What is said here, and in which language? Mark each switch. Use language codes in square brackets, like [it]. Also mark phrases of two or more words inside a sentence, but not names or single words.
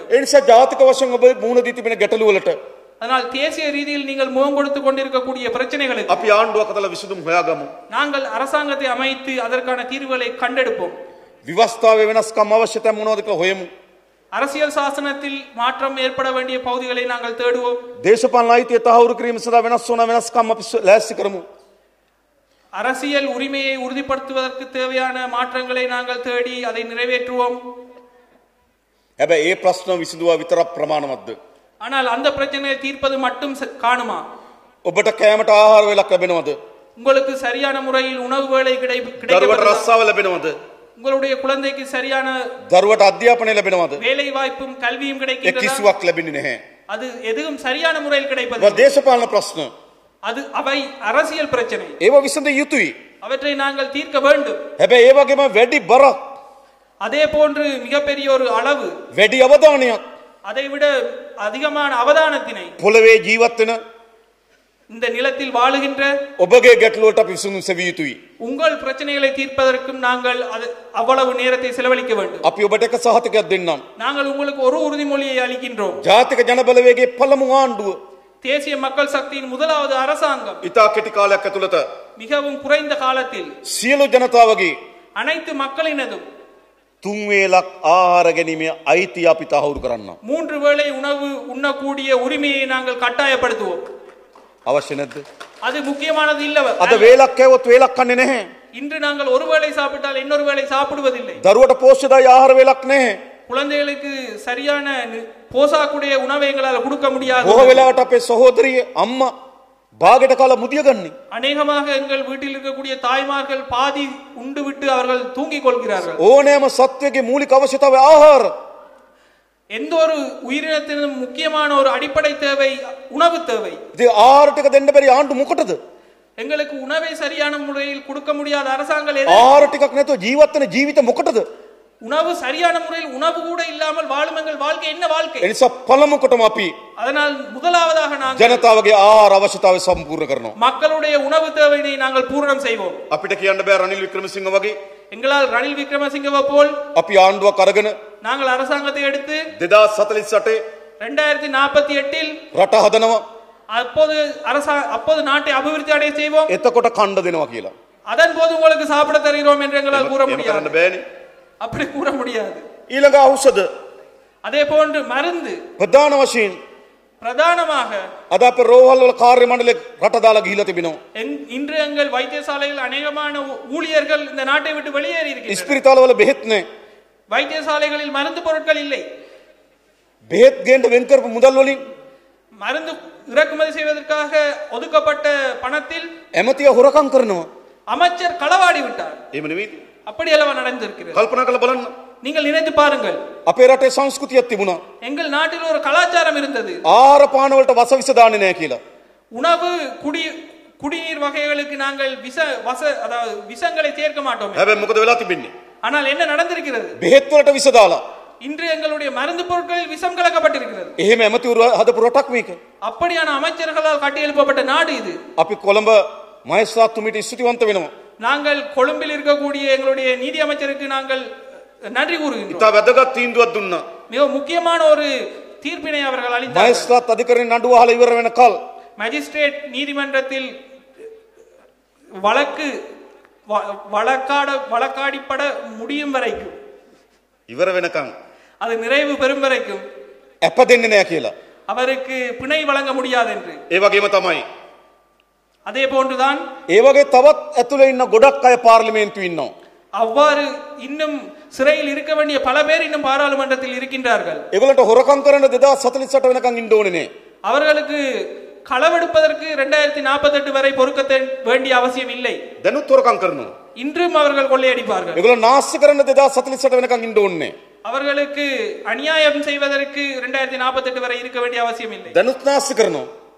[si] එනිසා ජාතික වශයෙන් ඔබ මුහුණ දී තිබෙන ගැටලු වලට [ta] அதனால் தேசிய ரீதியில் நீங்கள் முகம் கொடுத்து கொண்டிருக்கக்கூடிய பிரச்சனைகளுக்கு [si] අපි ආණ්ඩුවක් අතල විසඳුම් හොයාගමු. [ta] நாங்கள் அரசாங்கத்தை அமைத்து அதற்கான தீர்வுகளை கண்டெடுப்போம். [si] විවස්ථාවේ වෙනස්කම් අවශ්‍යතාව මොනවද කියලා හොයමු. [ta] அரசியல் சாசனத்தில் மாற்றம் ஏற்பட வேண்டிய பகுதிகளை நாங்கள் தேடுவோம். [si] දේශපාලන අයිතිය තහවුරු කිරීම සඳහා වෙනස් වන වෙනස්කම් අපි ලෑස්ති කරමු. [ta] அரசியல் உரிமையை உறுதிப்படுத்துவதற்கு தேவையான மாற்றங்களை நாங்கள் தேடி அதை நிறைவேற்றுவோம். [si] හැබැයි ඒ ප්‍රශ්න විසඳුවා විතරක් ප්‍රමාණවත්ද? [ta] ஆனால் அந்த பிரச்சனையை தீர்ப்பது மட்டும் காணுமா? [si] ඔබට කෑමට ආහාර වේලක් ලැබෙනවද? [ta] உங்களுக்கு சரியான முறையில் உணவு வேளை [si] දරුවට [ta] கிடைக்கிறது? [si] රස්සාව ලැබෙනවද? [ta] உங்களுடைய குழந்தைக்கு சரியான [si] දරුවට අධ්‍යාපනය ලැබෙනවද? [ta] வேலை வாய்ப்பும் கல்வியும் [si] ඒ [ta] கிடைக்கின்றதா? [si] කිසිවක් ලැබෙන්නේ නැහැ. [ta] அது எதுவும் சரியான முறையில் கிடைப்பது [si] ඒවා දේශපාලන ප්‍රශ්න. [ta] அது அவை அரசியல் பிரச்சனை. [si] ඒවා විසඳ යුතුයි. [ta] அவற்றை நாங்கள் தீர்க்க வேண்டும். [si] හැබැයි ඒ වගේම වැඩි බරක්, [ta] அதே போன்று மிகப்பெரிய ஒரு அளவு, [si] වැඩි අවධානයක් [ta] அதைவிட அதிகமான அவதானத்தினை [si] පොළවේ ජීවත් වෙන [ta] இந்த நிலத்தில் வாழுகின்ற [si] ඔබගේ ගැටලුවට අපි විසඳුම් සෙවිය යුතුයි. [ta] உங்கள் பிரச்சனைகளை தீர்ப்பதற்கும் நாங்கள் அவ்வளவு நேரத்தை செலவழிக்க வேண்டும். [si] අපි ඔබට එක සහතිකයක් දෙන්නම්. [ta] நாங்கள் உங்களுக்கு ஒரு உறுதிமொழியை அளிக்கின்றோம். [si] ජාතික ජනබලවේගයේ පළමු ආණ්ඩුව [ta] தேசிய மக்கள் சக்தியின் முதலாவது அரசாங்கம் [si] ඉතා කෙටි කාලයක් ඇතුළත [ta] மிகவும் குறைந்த காலத்தில் [si] සියලු ජනතාවගේ [ta] அனைத்து மக்களினதும் [si] 3 වේලක් ආහාර ගැනීමේ අයිතිය අපි තහවුරු කරන්න. [ta] 3 வேளை உணவு உண்ணக்கூடிய உரிமையை நாங்கள் கட்டாயப்படுத்துவோம். [si] අවශ්‍ය නැද්ද? [ta] அது முக்கியமானது இல்லவா? [si] අද වේලක් කෑවොත් වේලක් කන්නේ නැහැ. [ta] இன்று நாங்கள் ஒரு வேளை சாப்பிட்டால் இன்னொரு வேளை சாப்பிடுவதில்லை. [si] දරුවට පෝෂ්‍යදායී ආහාර වේලක් නැහැ. [ta] குழந்தைகளுக்கு சரியான போசாக்குடைய உணவை எங்களால் கொடுக்க முடியாது. [si] බොහෝ වෙලාවට අපේ සහෝදරිය අම්මා භාගයට කාලා මුදිය ගන්නේ. [ta] அநேகமாக எங்கள் வீட்டில் இருக்கக்கூடிய தாய்மார்கள் பாதி உண்டு விட்டு அவர்கள் தூங்கிக் கொள்கிறார்கள். [si] ඕනෑම සත්වයේ මූලික අවශ්‍යතාවය ආහාර. [ta] எந்த ஒரு உயிரினத்திനും முக்கியமான ஒரு அடிப்படை தேவை உணவு தேவை. [si] ඉතින් ආහාර ටික දෙන්න බැරි ආණ්ඩු මොකටද? [ta] எங்களுக்கு உணவை சரியான முறையில் கொடுக்க முடியாத அரசாங்கம் [si] ආහාර ටිකක් නැතුව ජීවත් වෙන ජීවිත මොකටද? [ta] உணவு சரியான முறையில் உணவு கூட இல்லாமல் வாழும் எங்கள் வாழ்க்கை என்ன வாழ்க்கை? [si] ඒ නිසා පළමුකොටම අපි [ta] அதனால் முதலாவதாக நாங்கள் [si] ජනතාවගේ ආහාර අවශ්‍යතාවය සම්පූර්ණ කරනවා. [ta] மக்களுடைய உணவு தேவையை நாங்கள் பூரணம் செய்வோம். [si] අපිට කියන්න බෑ රනිල් වික්‍රමසිංහ වගේ [ta] எங்களால் ரணில் விக்ரமசிங்கவை போல் [si] අපි ආණ්ඩුවක් අරගෙන [ta] நாங்கள் அரசாங்கத்தை எடுத்து [si] 2048 [ta] 2048 [si] රට හදනවා. [ta] அப்போது நாட்டை அபிவிருத்தி அடைய செய்வோம். [si] එතකොට කණ්ඩ දෙනවා කියලා. [ta] அதன் போது உங்களுக்கு சாப்பிட தருகிறோம் என்று எங்களால் கூற [si] එහෙම [ta] முடியாது. [si] කරන්න බෑනේ. [ta] அப்படி கூற முடியாது. [si] ඊළඟ ඖෂධ [ta] அதே போன்று மருந்து [si] ප්‍රධාන වශයෙන් [ta] பிரதானமாக [si] අද අපේ රෝහල් වල කාර්ය මණ්ඩලේ රට දාලා ගිහිලා තිබෙනවා. [ta] இன்று எங்கள் வைத்தியசாலையில் அநேகமான ஊழியர்கள் இந்த நாட்டை விட்டு வெளியேறி இருக்கிறார்கள். [si] ඉස්පිරිතාල වල බෙහෙත් නැහැ. [ta] வைத்தியசாலைகளில் மருந்து பொருட்கள் இல்லை. [si] බෙහෙත් ගේන්න වෙන් කරපු මුදල් වලින් [ta] மருந்து இறக்குமதி செய்வதற்காக ஒதுக்கப்பட்ட பணத்தில் [si] ඇමතිය හොරකම් කරනවා. [ta] அமைச்சர் களவாடி விட்டார். [si] එහෙම නෙවෙයි. [ta] அப்படி அல்லவா நடந்திருக்கிறது. [si] කල්පනා කරලා බලන්න. [ta] நீங்கள் நினைத்து பாருங்கள். [si] අපේ රටේ සංස්කෘතියක් තිබුණා. [ta] எங்கள் நாட்டில் ஒரு கலாச்சாரம் இருந்தது. [si] ආහාර පාන වලට වස විස දාන්නේ නැහැ කියලා. [ta] உணவு குடிநீர் வகைகளுக்கு நாங்கள் அதாவது விஷங்களை சேர்க்க மாட்டோம். [si] හැබැයි මොකද වෙලා තිබෙන්නේ? [ta] ஆனால் என்ன நடந்திருக்கிறது? [si] බෙහෙත් වලට විස දාලා. [ta] இன்று எங்களுடைய மருந்து பொருட்களில் விஷம் கலக்கப்பட்டிருக்கிறது. [si] එහෙම ඇමතිවරු හදපු රටක් මේක. [ta] அப்படியான அமைச்சர்களால் கட்டியெழுப்பப்பட்ட நாடு இது. [si] අපි කොළඹ මහේස්ත්‍රාත්තුමිට ස්තුතිවන්ත වෙනවා. [ta] நாங்கள் கொழும்பில் இருக்கக்கூடிய எங்களுடைய நீதி அமைச்சருக்கு நாங்கள் நன்றி கூறுகின்றோம். [si] ඉතා වැදගත් තීන්දුවක් දුන්නා. [ta] மிக முக்கியமான ஒரு தீர்ப்பினை அவர்கள் அளித்தார்கள். [si] මහේස්ත්‍රාත් අධිකරණයේ නඩුව අහලා ඉවර වෙනකල් [ta] மேஜிஸ்ட்ரேட் நீதிமன்றத்தில் வழக்காடிப்பட முடியும் வரைக்கும் [si] ඉවර වෙනකන් [ta] அது நிறைவு பெறும் வரைக்கும் [si] අප දෙන්නේ නැහැ කියලා. [ta] அவருக்கு பிணை வழங்க முடியாது என்று. [si] ඒ වගේම තමයි [ta] அதே போன்றுதான் [si] ඒ වගේ තවත් ඇතුලේ ඉන්න ගොඩක් අය පාර්ලිමේන්තුවේ ඉන්නවා. [ta] அவ்வாறு இன்னும் சிறையில் இருக்க வேண்டிய பல பேர் இன்னும் பாராளுமன்றத்தில் இருக்கின்றார்கள். [si] ඒගොල්ලන්ට හොරකම් කරන්න 2048 වෙනකන් ඉන්න ඕනේ නේ. [ta] அவர்களுக்கு களவெடுப்பதற்கு 2048 வரை பொறுக்க வேண்டிய அவசியம் இல்லை. [si] දැනුත් හොරකම් කරනවා. [ta] இன்றும் அவர்கள் கொள்ளையடிப்பார்கள். [si] ඒගොල්ලෝ නාස්ති කරන්න 2048 වෙනකන් ඉන්න ඕනේ. [ta] அவர்களுக்கு அநியாயம் செய்வதற்கு 2048 வரை இருக்க வேண்டிய அவசியம் இல்லை. [si] දැනුත් නාස්ති කරනවා.